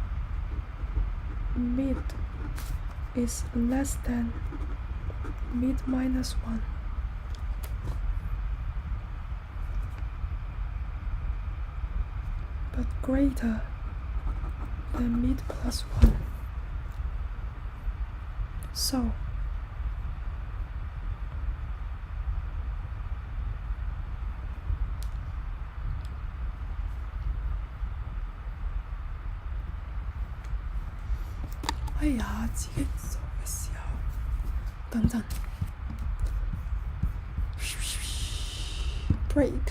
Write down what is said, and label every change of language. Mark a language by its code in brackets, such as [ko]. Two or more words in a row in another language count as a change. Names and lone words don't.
[en] Mid is less than mid minus 1. But greater than mid plus 1. [yue] So 哎呀，自己做嘅時候，等陣 break.